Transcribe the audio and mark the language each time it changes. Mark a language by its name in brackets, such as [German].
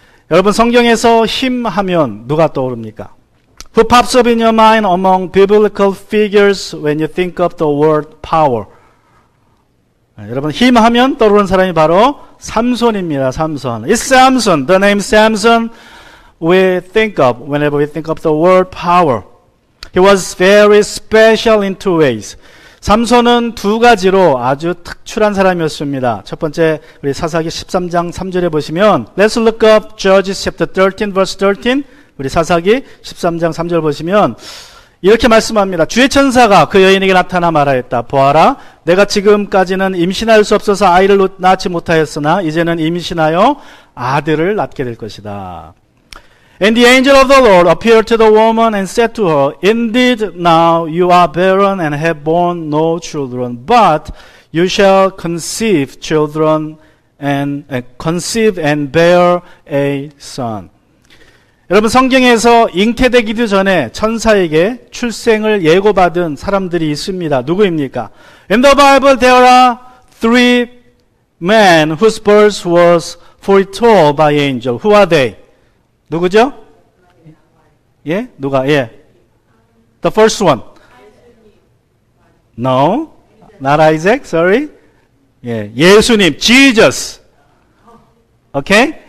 [Korean] 여러분 성경에서 힘 하면 누가 떠오릅니까? [English] Who pops up in your mind among biblical figures when you think of the word power? [Korean] 여러분 힘 하면 떠오르는 사람이 바로 삼손입니다. [English] 삼손. It's Samson. The name Samson we think of whenever we think of the word power. He was very special in two ways. [Korean] 삼손은 두 가지로 아주 특출한 사람이었습니다. 첫 번째 우리 사사기 13장 3절에 보시면 [English] Let's look up Judges chapter 13 verse 13. [Korean] 우리 사사기 13장 3절 보시면 이렇게 말씀합니다. 주의 천사가 그 여인에게 나타나 말하였다. 보아라, 내가 지금까지는 임신할 수 없어서 아이를 낳지 못하였으나 이제는 임신하여 아들을 낳게 될 것이다. [English] And the angel of the Lord appeared to the woman and said to her, Indeed, now you are barren and have borne no children, but you shall conceive and bear a son. [Korean] 여러분 성경에서 잉태되기도 전에 천사에게 출생을 예고받은 사람들이 있습니다. 누구입니까? [English] In the Bible there are three men whose birth was foretold by angel. Who are they? [Korean] 누구죠? 예? 누가? 예. [English] The first one. No. Not Isaac. Sorry. [Korean] 예. 예수님. [English] Jesus. Okay?